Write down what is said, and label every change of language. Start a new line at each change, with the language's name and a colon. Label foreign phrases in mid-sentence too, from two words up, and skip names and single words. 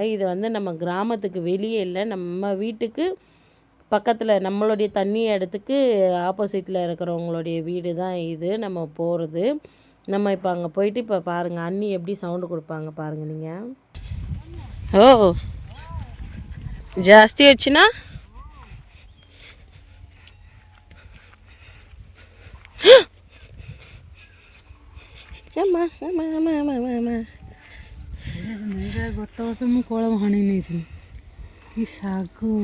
Tamil: இது வந்து நம்ம கிராமத்துக்கு வெளியே இல்லை, நம்ம வீட்டுக்கு பக்கத்தில் நம்மளுடைய தண்ணி இடத்துக்கு ஆப்போசிட்டில் இருக்கிறவங்களுடைய வீடு தான் இது நம்ம போகிறது. நம்ம இப்போ அங்கே போயிட்டு இப்போ பாருங்கள், அண்ணி எப்படி சவுண்டு கொடுப்பாங்க பாருங்கள் நீங்கள். ஓ, ஜாஸ்தி வச்சுன்னா
Odia: ଗତ ବର୍ଷ ମୁଁ କଳମ ହାଣି ନେଇଥିଲି। କି ଶାଗ,